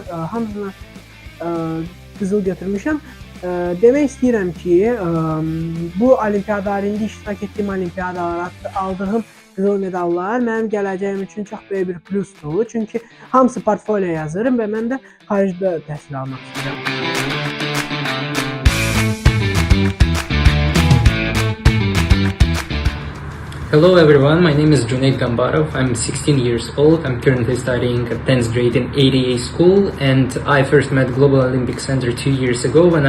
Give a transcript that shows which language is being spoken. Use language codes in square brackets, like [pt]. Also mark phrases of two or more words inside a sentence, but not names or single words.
[az] Hamısına qızıl götürmüşəm. Demək istəyirəm ki, bu olimpiadalar, indi iştirak etdiyim olimpiadalar, aldığım qızıl medallar mənim gələcəyim üçün çox böyük bir plusdur. Çünki hamısı portfolio yazırım və mən də xaricdə təhsil almaq istəyirəm. [en] Hello everyone, my name is Junaid Gambarov. I'm 16 years old. I'm currently studying at 10th grade in ADA school, and I first met Global Olympic Center 2 years ago when